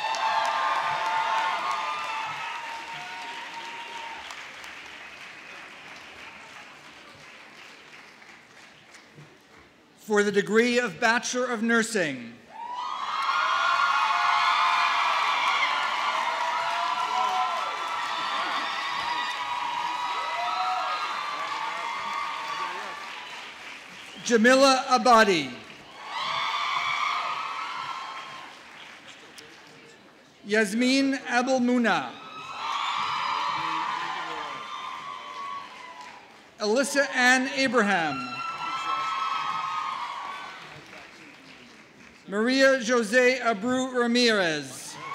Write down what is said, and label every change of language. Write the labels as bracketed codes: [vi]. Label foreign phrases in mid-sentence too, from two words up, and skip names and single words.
[en] For the degree of Bachelor of Nursing, Jamila Abadi. Yasmin Abelmuna. Alyssa Ann Abraham. Maria Jose Abreu Ramirez.